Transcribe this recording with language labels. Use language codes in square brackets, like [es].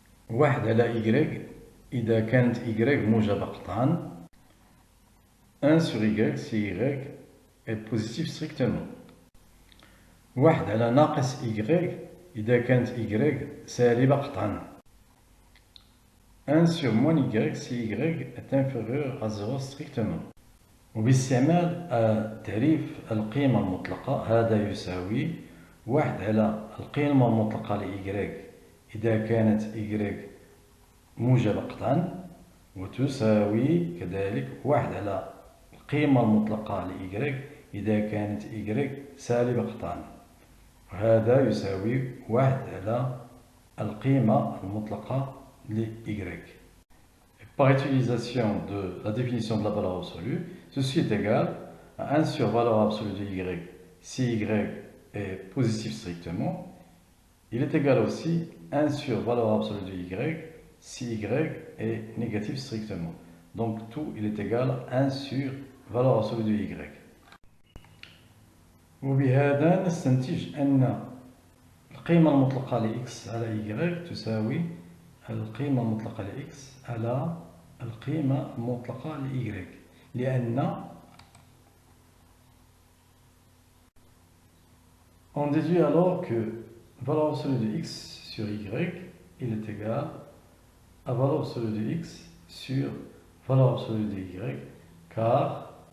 [ar] واحد على y إذا كانت y موجبة قطعا [fr] 1 sur y si y est positif strictement [ar] واحد على ناقص y إذا كانت y سالبة قطعا [fr] 1 sur moins y si y est inférieur à 0 strictement. [ar] وباستعمال تعريف القيمة المطلقة هذا يساوي واحد على القيمة المطلقة ل y إذا كانت y موجبة قطعا وتساوي كذلك واحد على القيمة المطلقة ل y إذا كانت y سالبة قطعا، وهذا يساوي واحد على القيمة المطلقة ل y. [fr] Par utilisation de la définition de la valeur absolue, ceci est égal à 1 sur valeur absolue de y si y est positif strictement. Il est égal aussi à 1 sur valeur absolue de y si y est négatif strictement. Donc tout il est égal à 1 sur valeur absolue de y. [ar] وبهذا نستنتج أن القيمة المطلقة ل x على y تساوي القيمة المطلقة ل x على القيمة المطلقة ل y، لأن [fr] on déduit alors que valeur absolue de x sur y il est égal à valeur absolue de x sur valeur absolue de y، car